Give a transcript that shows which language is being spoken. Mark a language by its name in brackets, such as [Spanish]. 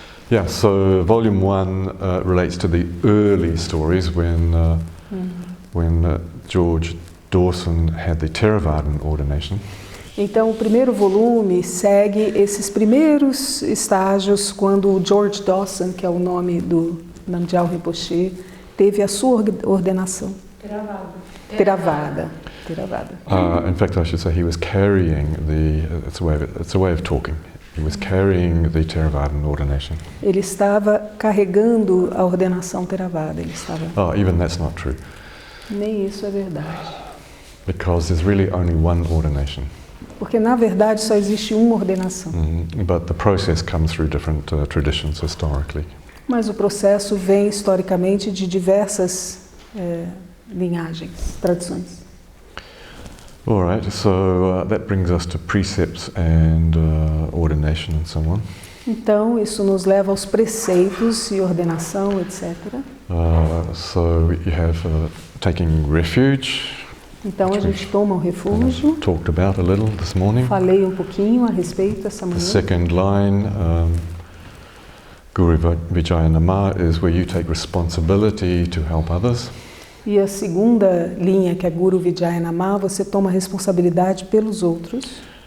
[English] Yeah, so volume 1 relates to the early stories when George Dawson had the Theravadan ordination. [Portuguese] Então, o primeiro volume segue esses primeiros estágios quando o George Dawson, que é o nome do Namgyal Rinpoche, teve a sua ordenação. [English] Theravada. In fact, I should say he was carrying it's a way of talking. He was carrying the Theravadan ordination. [Portuguese] Ele estava carregando a ordenação Theravada. Ele estava. [English] Even that's not true. [Portuguese] Nem isso é verdade. [English] Because there's really only one ordination. [Portuguese] Porque na verdade só existe uma ordenação. [English] But the process comes through different traditions historically. [Portuguese] Mas o processo vem historicamente de diversas linhagens, tradições. [English] All right, so that brings us to precepts and ordination and so on. [Portuguese] Então, isso nos leva aos preceitos e ordenação, etc. [English] So you have taking refuge. [Portuguese] Então, a gente toma um refúgio. [English] Talked about a little this morning. [Portuguese] Falei um pouquinho a respeito essa manhã. [English] The second line, Guru Vijayanama, is where you take responsibility to help others. [Portuguese] E a segunda linha, que é Guru Vijayanama, você toma responsabilidade pelos outros.